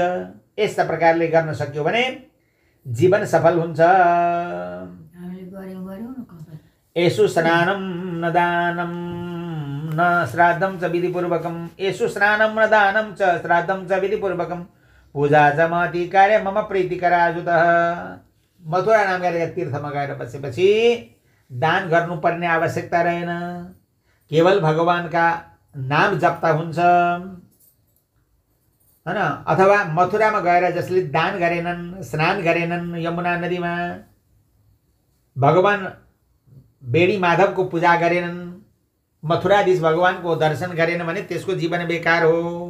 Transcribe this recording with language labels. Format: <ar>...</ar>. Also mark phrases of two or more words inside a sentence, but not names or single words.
<ne>यस्ता प्रकारले गर्न सक्यो भने जीवन सफल हुन्छ।</ne> <sa>यसु स्नानं न दानं न श्राद्धं च विधिपूर्वकं, यसु स्नानं न दानं च श्राद्धं च विधिपूर्वकं, पूजा च महती कार्य मम प्रीतिकराजुतः।</sa> <ne>मथुरा नाम गरेर तीर्थमा गएर बसेपछि दान गर्नुपर्ने आवश्यकता रहेन, केवल भगवानका नाम जप्ता हुन्छ हैन। अथवा मथुरामा गएर जसले दान गरेनन्, स्नान गरेनन् यमुना नदीमा, भगवान बेडी माधवको पूजा गरेनन्, मथुराधीश भगवानको दर्शन गरेन भने त्यसको जीवन बेकार हो।</ne>